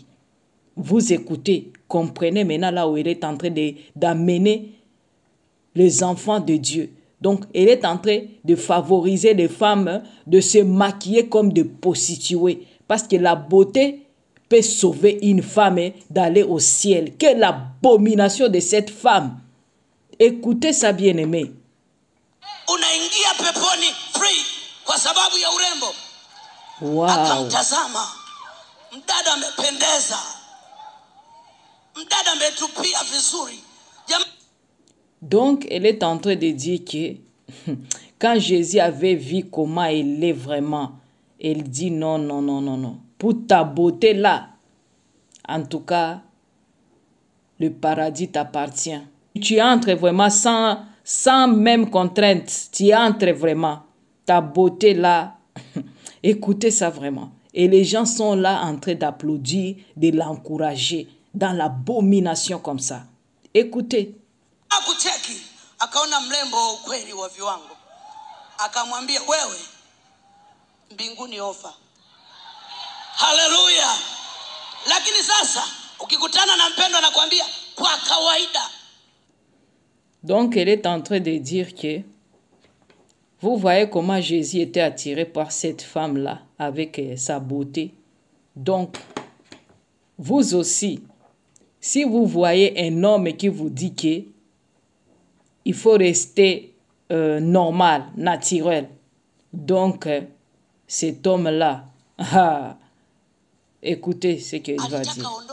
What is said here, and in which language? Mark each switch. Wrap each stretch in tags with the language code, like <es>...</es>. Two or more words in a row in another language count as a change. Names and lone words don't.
<fr>Vous écoutez, comprenez maintenant là où elle est en train d'amener les enfants de Dieu. Donc, elle est en train de favoriser les femmes de se maquiller comme des prostituées. Parce que la beauté peut sauver une femme d'aller au ciel. Quelle abomination de cette femme! Écoutez ça, bien-aimé.</fr> <sw>Unaingia peponi free kwa sababu ya urembo. Wow. Akamtazama mdada amependeza, mdada ametupia vizuri.</sw> <fr>Donc, elle est en train de dire que quand Jésus avait vu comment elle est vraiment, elle dit non, non, non, non, non. Pour ta beauté là, en tout cas, le paradis t'appartient. Tu entres vraiment sans même contrainte. Tu entres vraiment. Ta beauté là, écoutez ça vraiment. Et les gens sont là en train d'applaudir, de l'encourager dans l'abomination comme ça. Écoutez.</fr> <sw>Akucheki, akaona mlembo ukweli wa viwango. Akamwambia wewe mbinguni ofa. Haleluya. Lakini sasa ukikutana na mpendo anakuambia kwa kawaida.</sw> <fr>Donc elle est en train de dire que vous voyez comment Jésus était attiré par cette femme-là avec sa beauté. Donc vous aussi, si vous voyez un homme qui vous dit que il faut rester normal, naturel, donc cet homme-là, écoutez ce qu'il va dire.</fr>